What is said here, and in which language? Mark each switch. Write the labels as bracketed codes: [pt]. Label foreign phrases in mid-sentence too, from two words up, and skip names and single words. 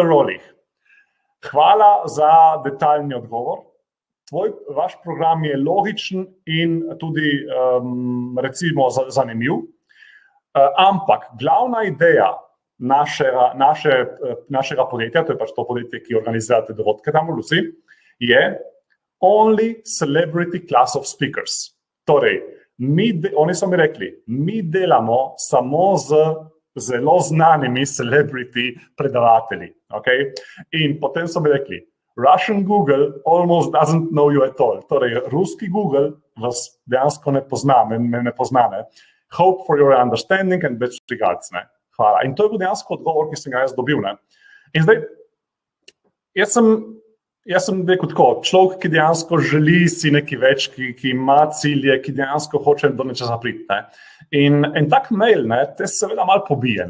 [sl] Rolich, hvala za detaljni odgovor. Vaš program je logičen in tudi recimo zanimiv. Ampak glavna ideja našega podjetja, to je pač to podjetje, ki organizira te dogodke tam v Rusiji, je [en] only celebrity class of speakers. [sl] Torej, oni so mi rekli, mi delamo samo z zelo znanimi celebrity predavatelji. Okay? In potem so mi rekli, [en] Russian Google almost doesn't know you at all. [sl] Torej, ruski Google vas dejansko ne pozna, me ne pozna. [en] Hope for your understanding and best regards. [sl] Hvala. In to je bil dejansko odgovor, ki sem ga jaz dobil. In zdaj, jaz sem rekel tako, človek, ki dejansko želi si nekaj več, ki ima cilje, ki dejansko hoče do nečesa priti. In tak mail, te seveda malo pobije.